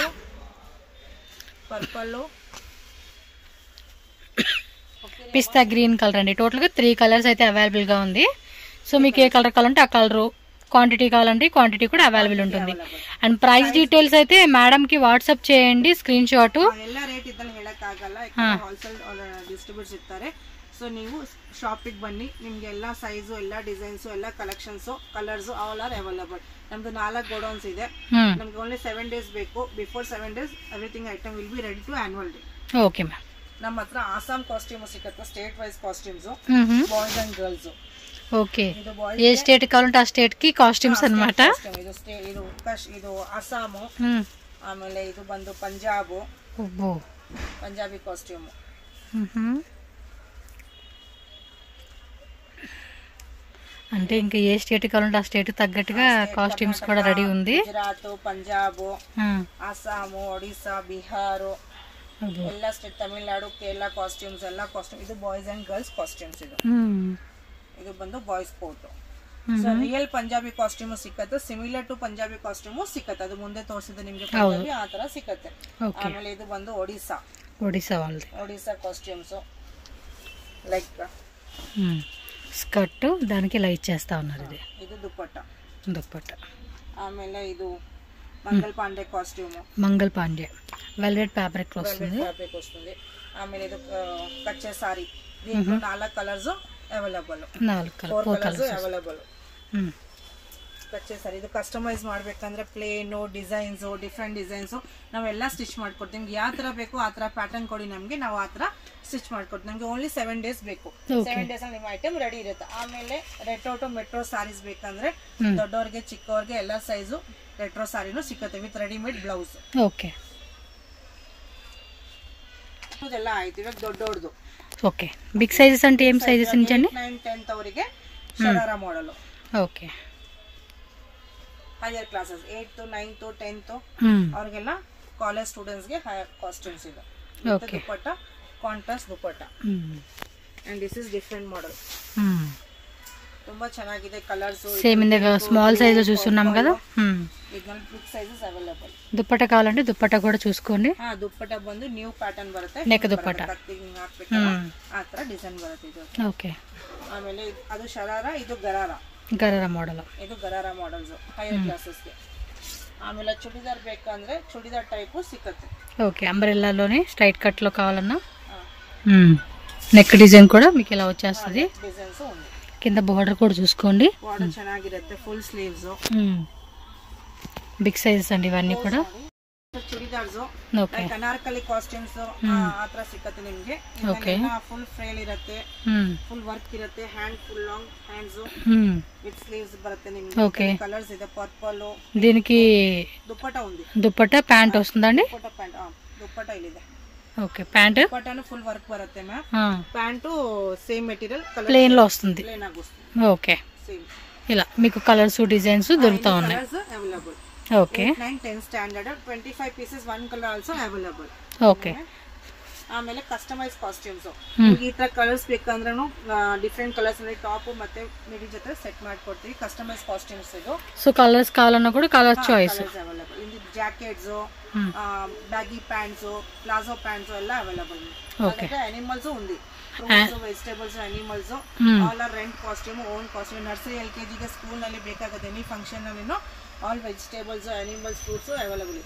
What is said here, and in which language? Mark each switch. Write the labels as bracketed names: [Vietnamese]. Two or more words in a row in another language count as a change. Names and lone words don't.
[Telugu] పర్పుల్, [English] pista green color [Telugu] అండి. టోటల్గా 3 కలర్స్ అయితే అవైలబుల్గా ఉంది. సో మీకు ఏ కలర్ కావాలంటే ఆ కలరు, క్వాంటిటీ కావాలంటే క్వాంటిటీ కూడా అవైలబుల్ ఉంటుంది. అండ్ [English] price details [Telugu] అయితే మేడంకి వాట్సాప్ చేయండి, [English] screen shot. [Kannada] ಎಲ್ಲ ರೇಟ್ ಇದ್ದಲ್ಲಿ ಹೇಳಕ್ಕಾಗಲ್ಲ, [English] wholesale distributors [Kannada] ಇರ್ತಾರೆ. ಸೊ ನೀವು ಶಾಪಿಗೆ ಬನ್ನಿ, ನಿಮ್ಗೆ ಎಲ್ಲ ಸೈಜು, ಎಲ್ಲ ಡಿಸೈನ್ಸು, ಎಲ್ಲ ಕಲೆಕ್ಷನ್ಸು, ಕಲರ್ಸು [English] all are available. [Kannada] ನಮ್ದು 4 ಗೋಡೌನ್ಸ್ ಇದೆ. ನಮ್ಗೆ [English] only 7 days [Kannada] ಬೇಕು. [English] before 7 days everything item will be ready to annual day. okay ma'am. [Kannada] ನಮ್ಮ ಹತ್ರ ಆಸಾಮ್ ಕಾಸ್ಟ್ಯೂಮ್ ಸಿಗುತ್ತೆ, [English] state wise costumes, boys and girls. [Telugu] ఓకే, ఏ స్టేట్ కావాలంటే ఆ స్టేట్ కి కాస్ట్యూమ్స్ అన్నమాట. [Kannada] ಇದು ಅಸ್ಸಾಮು, ಆಮೇಲೆ ಇದು ಬಂದು ಪಂಜಾಬಿ ಕಾಸ್ಟ್ಯೂಮ್. [Telugu] అంటే ఇంకా ఏ స్టేట్ కావాలంటే ఆ స్టేట్ తగ్గట్టుగా కాస్ట్యూమ్స్ కూడా రెడీ ఉంది. గుజరాత్, పంజాబ్, అస్సాము, ఒడిస్సా, బిహార్, [Kannada] ಎಲ್ಲ ಸ್ಟೇಟ್, ತಮಿಳ್ನಾಡು, ಕೇರಳ ಕಾಸ್ಟ್ಯೂಮ್ಸ್, ಎಲ್ಲ ಕಾಸ್ಟ್ಯೂಮ್. ಇದು [English] boys and girls costumes. [Kannada] ಇದು ಬಂದು [English] boys coat. [Kannada] ಸೊ [English] real Punjabi costume [Kannada] ಸಿಕ್ಕತ್ತೆ, [English] similar to Punjabi costume [Kannada] ಸಿಕ್ಕತ್ತೆ. ಅದು ಮುಂದೆ ತೋರಿಸಿದ ನಿಮ್ಗೆ ಪಂಜಾಬಿ ಆ ತರ ಸಿಕ್ಕತ್ತೆ. ಆಮೇಲೆ ಇದು ಬಂದು ಒಡಿಸ್ಸಾ ಕಾಸ್ಟ್ಯೂಮ್ಸ್, ಲೈಕ್ [Telugu] స్కర్ట్, దానికి ఇలా ఇచ్చేస్తా ఉన్నారు. [Kannada] ಇದು ದುಪ್ಪಟ್ಟ. ಆಮೇಲೆ ಇದು మంగళ పాండే కాస్ట్యూమ్, [Telugu] మంగళ పాండే వెల్వెట్ ఫ్యాబ్రిక్ వస్తుంది. [Kannada] ఆమెಲೆ ಇದು ಕಚ್ಚೆ ಸಾರಿ. [Telugu] దీంట్లో 4 [English] colors available, 4 colors available. [Kannada] ಕಚ್ಚೆ ಸಾರಿ ಇದು ಕಸ್ಟಮೈಸ್ ಮಾಡ್ಬೇಕಂದ್ರೆ ಪ್ಲೇನು, ಡಿಸೈನ್ಸ್, ಡಿಫ್ರೆಂಟ್ ಡಿಸೈನ್ಸ್ ನಾವೆಲ್ಲ ಸ್ಟಿಚ್ ಮಾಡ್ಕೊಡ್ತೀವಿ. ನಿಮ್ಗೆ ಯಾವ ತರ ಬೇಕು ಆ ತರ ಪ್ಯಾಟರ್ನ್ ಕೊಡಿ ನಮ್ಗೆ, ನಾವು ಆ ತರ ಸ್ಟಿಚ್ ಮಾಡ್ಕೊಡ್ತೀವಿ. ನಮ್ಗೆ [English] only 7 days [Kannada] ಬೇಕು. 7 days ಅಲ್ಲಿ ನಿಮ್ಮ ಐಟಮ್ ರೆಡಿ ಇರುತ್ತೆ. ಆಮೇಲೆ [English] retro to metro sarees [Kannada] ಬೇಕಂದ್ರೆ ದೊಡ್ಡವ್ರಿಗೆ ಚಿಕ್ಕವ್ರಿಗೆ ಎಲ್ಲ ಸೈಜು ರೆಟ್ರೋ ಸಾರಿನೂ ಸಿಕ್ಕತ್ತೆ [English] with readymade blouse. [Kannada] ಓಕೆ, ಇದೆಲ್ಲ ಆಯ್ತು. ಇವಾಗ ದೊಡ್ಡೋರ್ದು. [Telugu] ఓకే, [English] big sizes [Telugu] అంటే ఏం సైజెస్ నుంచండి? [Kannada] 9, 10th ಅವರಿಗೆ ಶರಾರಾ మోడల్. [Telugu] ఓకే, [English] higher classes 8th, 9th, 10th [Kannada] ಅವರಿಗೆಲ್ಲ [English] college students [Kannada] ಗೆ [English] higher costumes [Kannada] ಇದೆ. ದುಪ್ಪಟ್ಟ, ಕಾಂಟ್ರಾಸ್ಟ್ ದುಪ್ಪಟ್ಟ. [English] and this is different model. [Kannada] ತುಂಬಾ ಚೆನ್ನಾಗಿದೆ ಕಲರ್ಸ್. [Telugu] సేమ్ ఇందాక [English] small size [Telugu] లో చూస్తున్నాం కదా. [Kannada] ಇದರಲ್ಲಿ [English] big sizes available. [Telugu] దుప్పట్ట కావాలంటే దుప్పట్ట కూడా చూసుకోండి. [Kannada] దుప్పట్ట ಬಂದು [English] new pattern [Kannada] ಬರುತ್ತೆ, ನೆಕ್ ದುಪ್ಪಟ್ಟ ಆ ತರ ಡಿಸೈನ್ ಬರುತ್ತೆ ಇದು. ಓಕೆ, ಆಮೇಲೆ ಅದು ಶರಾರಾ, ಇದು ಗರಾರಾ ಮಾಡೆಲ್. ಇದು ಗರಾರಾ ಮಾಡೆಲ್ಸ್ [English] higher classes [Kannada] ಗೆ. ಆಮೇಲೆ ಚೂಡಿದಾರ್ ಬೇಕಂದ್ರೆ ಚೂಡಿದಾರ್ ಟೈಪ್ ಸಿಕ್ಕತ್ತೆ. [Telugu] ఓకే, అంబ్రెల్లాలోనే [English] straight cut [Telugu] లో కావాలన్నా [English] neck design [Telugu] కూడా మీకు ఇలా వచ్చేస్తుంది. డిజైన్స్ ఉంది. కింద బోర్డర్ కూడా చూసుకోండి, బోర్డర్ ಚೆನ್ನಾಗಿರುತ್ತೆ. [English] full sleeves, big sizes [Telugu] అండి ఇవన్నీ కూడా. [Kannada] ಚೂಡಿದಾರ್ಸ್, ಲೈಕ್ ಅನಾರ್ಕಲಿ ಕಾಸ್ಟ್ಯೂಮ್ಸ್ ಆ ತರ ಸಿಕ್ಕತ್ತೆ ನಿಮ್ಗೆ. [English] full frill [Kannada] ಇರುತ್ತೆ, [English] full work [Kannada] ಇರುತ್ತೆ, [English] hand full long hands with sleeves [Kannada] ಬರುತ್ತೆ ನಿಮ್ಗೆ. [Telugu] కలర్స్ ಇದೆ. పర్పుల్, దీనికి దుప్పట ఉంది. దుప్పట ప్యాంట్ వస్తుందండి. [Kannada] దుప్పట ఇಲ್ಲಿದೆ. [Telugu] ఓకే, ప్యాంట్ దుప్పటను [English] full work [Telugu] బರುತ್ತೆ మ్యామ్. ప్యాంట్ [English] same material [Telugu] ప్లేన్ లో వస్తుంది. ప్లేన్ ఆಗಿ వస్తుంది. ఓకే, ఇలా మీకు కలర్స్ డిజైన్స్ దొరుకుతా ఉన్నాయి. అవైలబుల్. ఓకే, [English] 8, 9, 10 స్టాండర్డ్ 25 pieces, 1 color also available. [Telugu] ఓకే. [Kannada] ಆಮೇಲೆ [English] customise costumes. [Kannada] ಈ ತರ ಕಲರ್ಸ್ ಬೇಕಂದ್ರೂ [English] different colors [Kannada] ಅಲ್ಲಿ ಟಾಪ್ ಮತ್ತೆ ಮಿಡಿ ಜೊತೆ ಸೆಟ್ ಮಾಡ್ಕೊಡ್ತೀವಿ. [English] customise costumes [Kannada] ಇದು. [Telugu] సో కలర్స్ కావాలన్నా కూడా [English] color choice [Telugu] అవైలబుల్. [Kannada] ఇది ಜಾಕೆಟ್ಸ್, [English] baggy pants, palazzo pants [Kannada] ಎಲ್ಲ ಅವೈಲಬಲ್. ಮತ್ತೆ ಅನಿಮಲ್ಸ್ ఉంది. [English] fruits, vegetables, animals all are rent costume, own costume. [Kannada] ನರ್ಸರಿ LKG ಗೆ ಸ್ಕೂಲ್ ನಲ್ಲಿ ಬೇಕಾಗುತ್ತೆ [English] any function [Kannada] ನಲ್ಲಿನೂ [English] all vegetables, animals, fruits available [Kannada] ಇದೆ.